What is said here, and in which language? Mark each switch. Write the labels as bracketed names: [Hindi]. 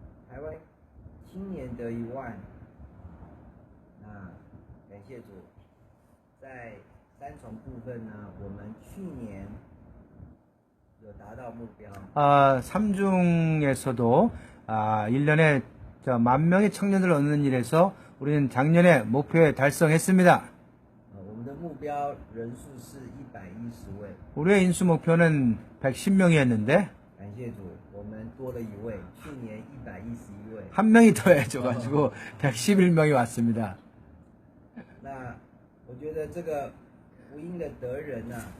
[Chinese] 台湾青年得1万，那感谢主，在三重部分呢，我们去年有达到目标。 [Korean] 삼중에서도 1년에 10,000명의 청년을 얻는 일에서 우리는 작년에 목표에 달성했습니다. [Chinese] 我们的目标人数是110位。 [Korean] 우리의 인수 목표는 110명이었는데 [Chinese] 感谢主，我们多了1位，去年111位。 [Korean] 한 명이 더해져가지고 111명이 왔습니다. [Chinese] 那我觉得这个福音的得人呢、